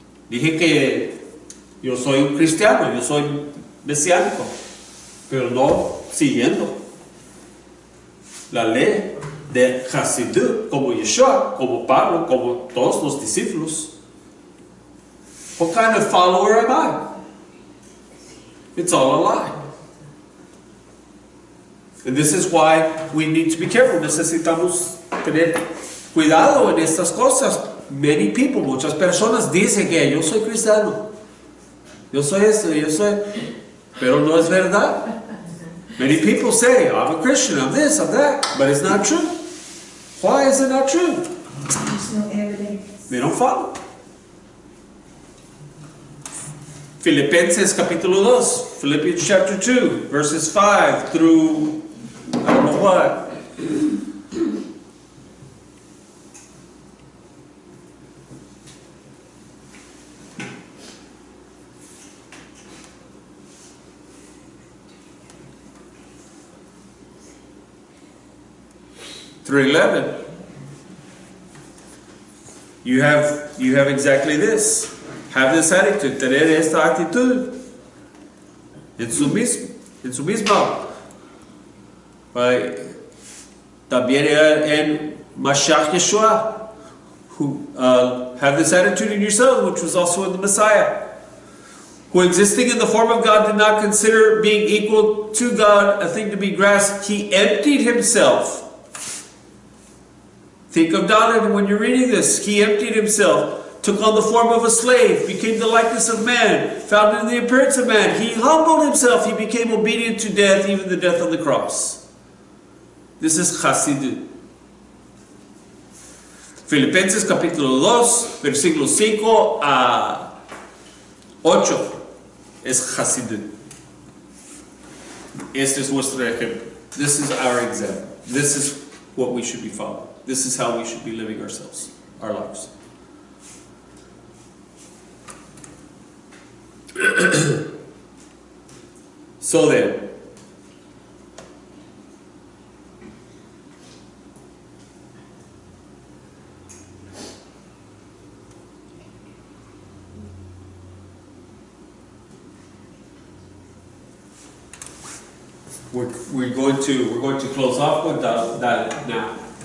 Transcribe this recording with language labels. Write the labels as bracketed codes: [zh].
[es] Dije que yo soy un cristiano, yo soy mesiánico, pero no siguiendo la ley de Hasidut, como Yeshua, como Pablo, como todos los discípulos. [en] What kind of follower am I? It's all a lie. And this is why we need to be careful. [es] Necesitamos tener cuidado en estas cosas. [en] Many people, [es] muchas personas dicen que yo soy cristiano. Yo soy esto, yo soy... Pero no es verdad. [en] Many people say, I'm a Christian, I'm this, I'm that. But it's not true. Why is it not true? There's no evidence. They don't follow. [es] Filipenses capítulo 2, [en] Philippians chapter 2, verses 5 through, I don't know what. Through 11. You have exactly this. Have this attitude, [es] tener esta actitud en su misma. También en Mashiach Yeshua, [en] who have this attitude in yourselves, which was also in the Messiah, who existing in the form of God did not consider being equal to God a thing to be grasped. He emptied Himself. Think of Dalet when you're reading this. He emptied Himself, took on the form of a slave, became the likeness of man, found in the appearance of man. He humbled himself, he became obedient to death, even the death on the cross. This is Hasidut. [es] Filipenses capítulo 2, versículo 5 a 8 es Hasidut. Este es nuestro ejemplo. [en] This is our example. This is what we should be following. This is how we should be living ourselves, our lives. So then, we're going to close off with Dalet now.